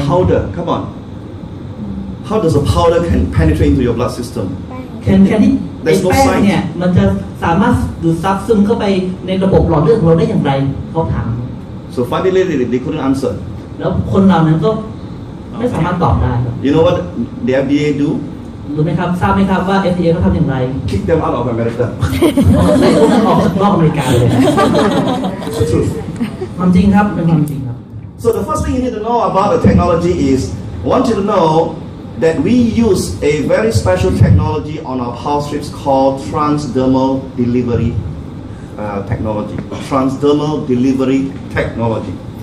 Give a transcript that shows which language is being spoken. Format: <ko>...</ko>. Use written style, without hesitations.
<en>powder come on how does a powder can penetrate into your blood system</en> <th>แค่ที่ไอ้แป้งเนี่ยมันจะสามารถดูดซับซึมเข้าไปในระบบหลอดเลือดของเราได้อย่างไรเขาถาม</th> <en>so finally they couldn't answer</en> <th>แล้วคนเหล่านั้นก็ไม่สามารถตอบได้</th> <en>you know what the FDA do</en> <th>รู้ไหมครับทราบไหมครับว่า FDA เขาทำอย่างไร</th> <en>kick them out of America</en> <th>ไล่พวกนั้นออกจากนอกอเมริกาเลย</th> <en>it's the truth</en> <th>ความจริงครับเป็นความจริงครับ</th> <en>so the first thing you need to know about the technology is I want you to know that we use a very special technology on our PowerStrips called transdermal delivery technology transdermal delivery technology</en>